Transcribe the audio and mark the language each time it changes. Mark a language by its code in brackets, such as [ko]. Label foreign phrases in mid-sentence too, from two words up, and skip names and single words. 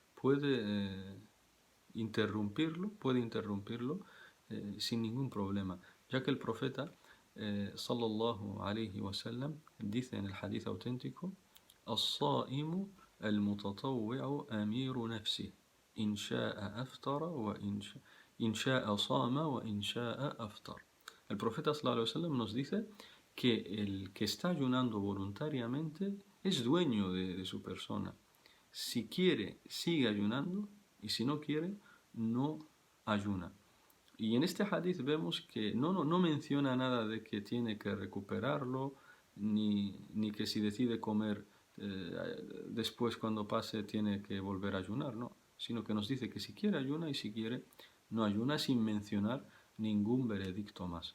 [es] interrumpirlo sin ningún problema, ya que el profeta [ar] صلى الله عليه وسلم [es] dice en el hadith auténtico: [ar] "الصائم المتطوع أمير نفسه إن شاء أفطر وإن شاء صام وإن شاء أفطر." [es] El profeta [ar] صلى الله عليه وسلم [es] nos dice que el que está ayunando voluntariamente es dueño de su persona. Si quiere, sigue ayunando, y si no quiere, no ayuna. Y en este hadith vemos que no menciona nada de que tiene que recuperarlo, ni que si decide comer después cuando pase tiene que volver a ayunar, no, sino que nos dice que si quiere ayuna y si quiere no ayuna, sin mencionar ningún veredicto más.